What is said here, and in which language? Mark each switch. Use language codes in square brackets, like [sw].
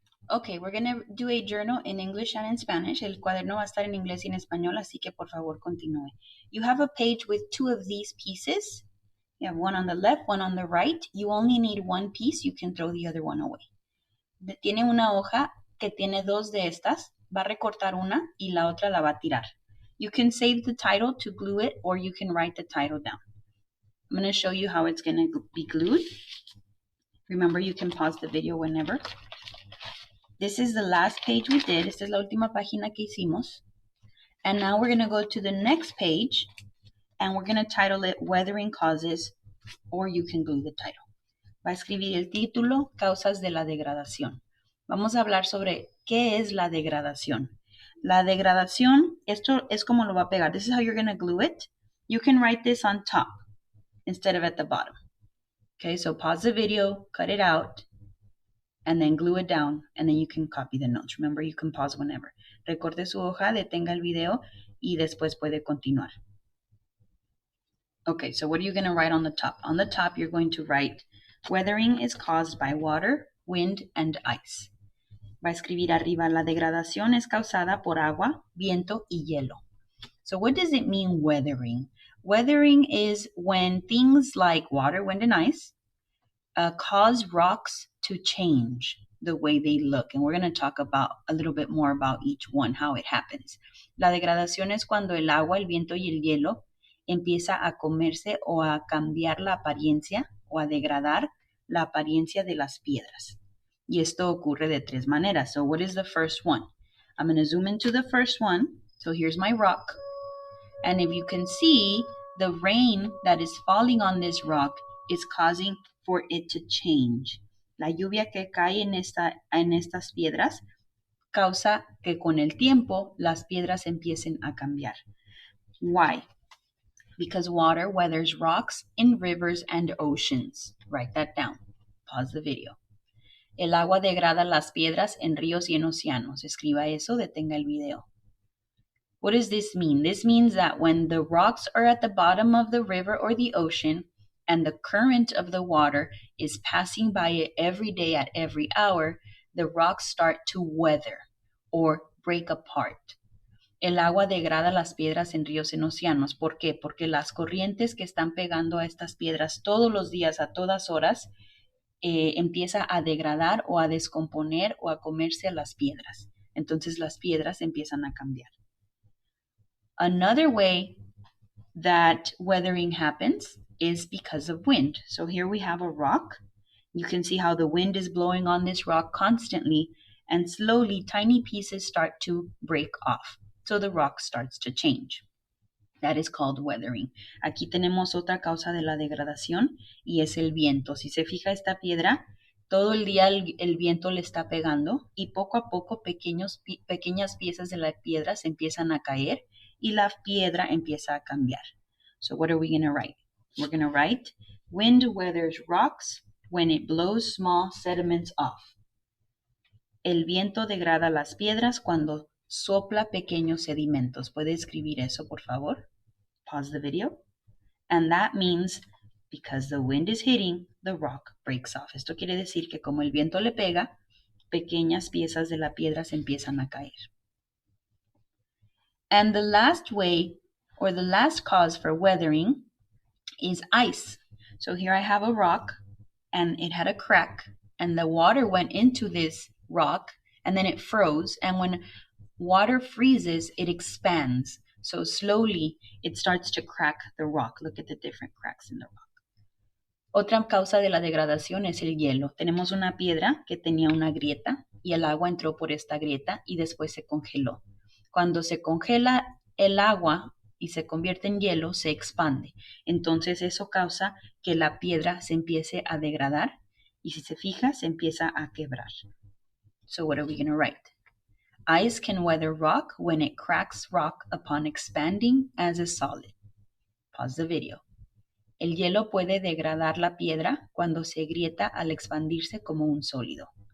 [en] Okay, we're going to do a journal in English and in Spanish. [es] El cuaderno va a estar en inglés y en español, así que por favor continúe. [en] You have a page with two of these pieces. You have one on the left, one on the right. You only need one piece. You can throw the other one away. [es] Tiene una hoja que tiene dos de estas. Va a recortar una y la otra la va a tirar. [en] You can save the title to glue it, or you can write the title down. I'm going to show you how it's going to be glued. Remember, you can pause the video whenever. This is the last page we did. [es] Esta es la última página que hicimos. [en] And now we're going to go to the next page, and we're going to title it Weathering Causes, or you can glue the title. [es] Va a escribir el título, Causas de la Degradación. Vamos a hablar sobre qué es la degradación. La degradación, esto es como lo va a pegar. [en] This is how you're going to glue it. You can write this on top instead of at the bottom. Okay, so pause the video, cut it out, and then glue it down, and then you can copy the notes. Remember, you can pause whenever. [es] Recorte su hoja, detenga el video, y después puede continuar. [en] Okay, so what are you going to write on the top? On the top, you're going to write, weathering is caused by water, wind, and ice. [es] Va a escribir arriba, la degradación es causada por agua, viento, y hielo. [en] So what does it mean, weathering? Weathering is when things like water, wind, and ice cause rocks to change the way they look. And we're going to talk about a little bit more about each one, how it happens. [es] La degradación es cuando el agua, el viento y el hielo empieza a comerse o a cambiar la apariencia o a degradar la apariencia de las piedras. Y esto ocurre de tres maneras. [en] So what is the first one? I'm going to zoom into the first one. So here's my rock. And if you can see, the rain that is falling on this rock is causing for it to change. [es] La lluvia que cae en estas piedras causa que con el tiempo las piedras empiecen a cambiar. [en] Why? Because water weathers rocks in rivers and oceans. Write that down. Pause the video. [es] El agua degrada las piedras en ríos y en océanos. Escriba eso, detenga el video. [en] What does this mean? This means that when the rocks are at the bottom of the river or the ocean, and the current of the water is passing by it every day at every hour, the rocks start to weather or break apart. [es] El agua degrada las piedras en ríos y en océanos. ¿Por qué? Porque las corrientes que están pegando a estas piedras todos los días, a todas horas, empieza a degradar o a descomponer o a comerse a las piedras. Entonces las piedras empiezan a cambiar. [en] Another way that weathering happens is because of wind. So here we have a rock. You can see how the wind is blowing on this rock constantly, and slowly tiny pieces start to break off. So the rock starts to change. That is called weathering. [es] Aquí tenemos otra causa de la degradación y es el viento. Si se fija esta piedra, todo el día el viento le está pegando y poco a poco pequeñas piezas de la piedra se empiezan a caer y la piedra empieza a cambiar. [en] So what are we going to write? We're going to write, wind weathers rocks when it blows small sediments off. [es] El viento degrada las piedras cuando sopla pequeños sedimentos. ¿Puede escribir eso, por favor? [en] Pause the video. And that means because the wind is hitting, the rock breaks off. [es] Esto quiere decir que como el viento le pega, pequeñas piezas de la piedra se empiezan a caer. [en] And the last way, or the last cause for weathering, is ice. So here I have a rock, and it had a crack, and the water went into this rock, and then it froze. And when water freezes, it expands. So slowly, it starts to crack the rock. Look at the different cracks in the rock. [es] Otra causa de la degradación es el hielo. Tenemos una piedra que tenía una grieta y el agua entró por esta grieta y después se congeló. Cuando se congela el agua y se convierte en hielo, se expande. Entonces eso causa que la piedra se empiece a degradar y si se fija, se empieza a quebrar. [en] So what are we going to write? Ice can weather rock when it cracks rock upon expanding as a solid. Pause the video. [es] El hielo puede degradar la piedra cuando se agrieta al expandirse como un sólido.